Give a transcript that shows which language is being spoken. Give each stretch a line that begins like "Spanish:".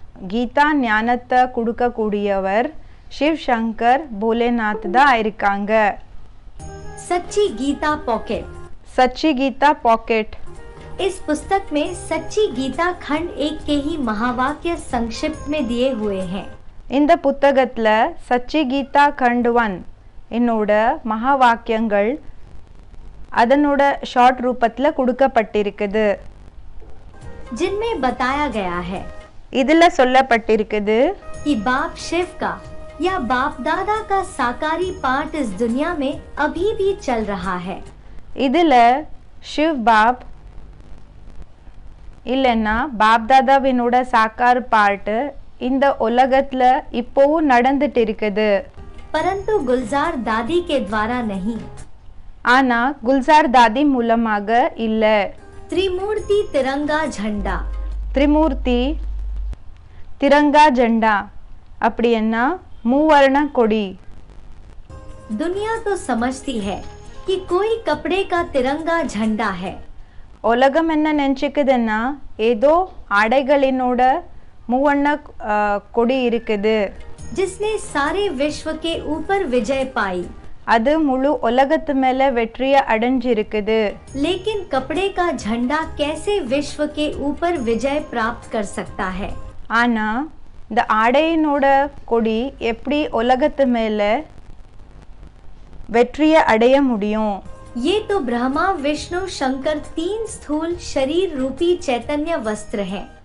Tamil: கீதா ஞானத்தை கொடுக்கக்கூடியவர் शिव शंकर भोलेनाथ தான் இருக்காங்க.
Hindi: सच्ची गीता पॉकेट. सच्ची गीता पॉकेट. इस पुस्तक में सच्ची गीता खंड 1 के ही महावाक्य संक्षिप्त में दिए हुए हैं.
Tamil: இந்த புத்தகத்துல சச்சி கீதா खंड 1 என்னோட மகா வாக்கியங்கள் அதனோட ஷார்ட் ரூபத்துல கொடுக்கப்பட்டிருக்குது.
Hindi: जिनमें बताया गया है
Tamil: இதுல சொல்லப்பட்டிருக்குது
Hindi: कि बाप शिव का या बाप दादा का साकारी पाठ इस दुनिया में अभी भी चल रहा है।
Tamil: இதில் ஷிவ் பாப் இல்லைன்னா பாப் தாதாவினோட சாக்கார் பாட்டு இந்த உலகத்தில் இப்போவும் நடந்துட்டு இருக்குது.
Hindi: परंतु गुलजार दादी के द्वारा नहीं,
Tamil: ஆனால் குல்சார் தாதி மூலமாக இல்லை.
Hindi: त्रिमूर्ति तिरंगा झंडा, त्रिमूर्ति तिरंगा झंडा
Tamil: அப்படின்னா மூவர்ண கொடி.
Hindi: दुनिया तो समझती है कि कोई कपड़े का तिरंगा झंडा है,
Tamil: உலகம் என்ன நினச்சிக்குதுன்னா ஏதோ ஆடைகளினோட மூவண்ண கொடி இருக்குது,
Hindi: जिसने सारे विश्व के ऊपर विजय पाई।
Tamil: அது முழு உலகத்து மேலே வெற்றியை அடைஞ்சிருக்குது.
Hindi: लेकिन कपड़े का झंडा कैसे विश्व के ऊपर विजय प्राप्त कर सकता है?
Tamil: ஆனால் இந்த ஆடையினோட கொடி எப்படி உலகத்து மேலே வெற்றியை அடைய முடியும்?
Hindi: ये तो ब्रह्मा विष्णु शंकर तीन स्थूल शरीर रूपी चैतन्य वस्त्र है।